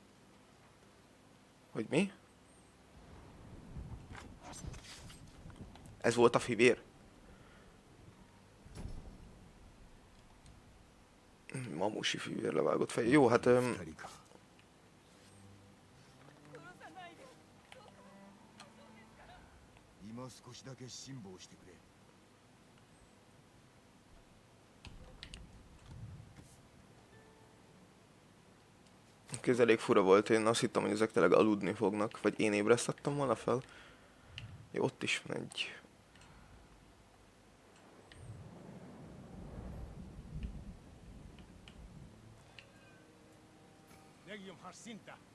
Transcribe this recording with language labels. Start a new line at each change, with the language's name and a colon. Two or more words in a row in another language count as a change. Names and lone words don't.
Hungarian: Hogy mi? Ez volt a fivér? Mamusi fivér levágott fej. Jó, hát...
Japanese: 二人か。今少しだけ辛抱してくれ。
Hungarian: Ez elég fura volt, én azt hittem, hogy ezek tényleg aludni fognak, vagy én ébresztettem volna fel. Jó, ott is van egy... Legium Harsinta.